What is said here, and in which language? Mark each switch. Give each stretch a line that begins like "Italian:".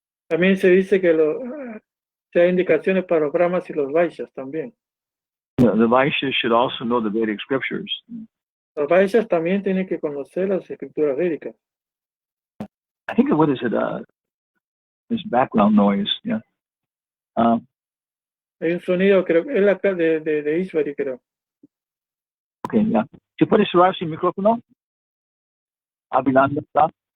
Spanish: También se dice que se hay indicaciones para los brahmas y los vaishyas también.
English: The Vaishyas should also know the Vedic scriptures.
Spanish: Los vaishyas también tienen que conocer las escrituras védicas.
English: I think, what is it? This background noise, yeah.
Spanish: Hay un sonido, creo que es la de Ishvari, creo.
English: Okay, yeah.
Spanish: ¿Se puede cerrar su micrófono? Hablando, ¿está?